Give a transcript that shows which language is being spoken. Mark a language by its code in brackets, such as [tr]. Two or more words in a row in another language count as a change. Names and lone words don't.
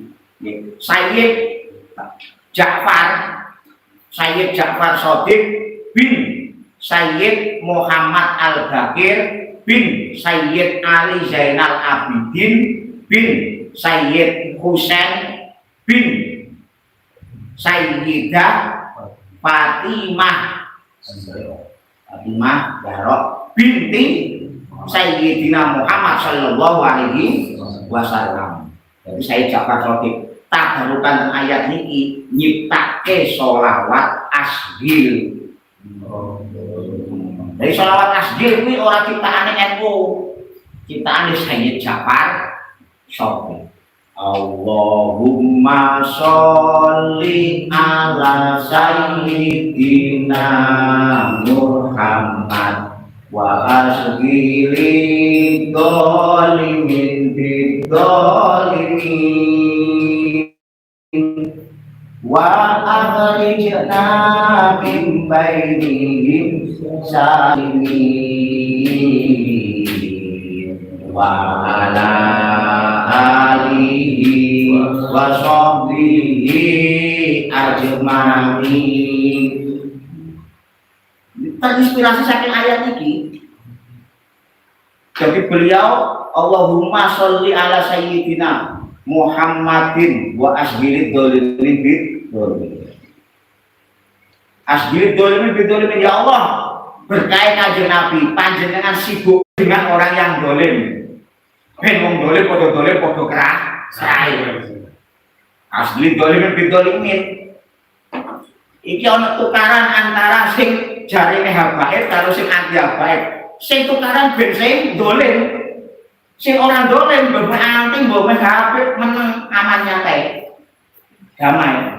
[ar] سيد جعفر صادق بن سيد محمد الباقر بن سيد علي زين العابدين بن سيد حسين بن سيدة فاطمة الزهراء بنت سيدنا محمد صلى الله عليه وسلم. [jv] Jadi Sayyid Ja'far Shadiq tabarukan ayat niki nyiptake sholawat asgil. Dari sholawat asgil kuwi ora ciptaane NU, ciptaane Sayyid Ja'far Shadiq. [ar] اللهم صل على سيدنا محمد وأشغل الظالمين بالظالمين وأخرجنا من بينهم سالمين وعلى آله وصحبه أجمعين. [jv] Terinspirasi saking ayat ini. [id] Jadi beliau [ar] اللهم صل على سيدنا محمد وأشغل الظالمين بالظالمين. أشغل الظالمين بالظالمين, [jv] ya Allah berkait kanjeng Nabi panjenengan [id] sibuk dengan orang yang dolim. [jv] Ben wong dolim padha kerah sae. [ar] أشغل الظالمين بالظالمين. [jv] Iki ana tukaran antara sing jarine habaib karo sing anti habaib. Sing tukaran ben sing dolim, sing [id] orang dolim [jv] mbok anti mbok habaib meneng aman nyantai damai.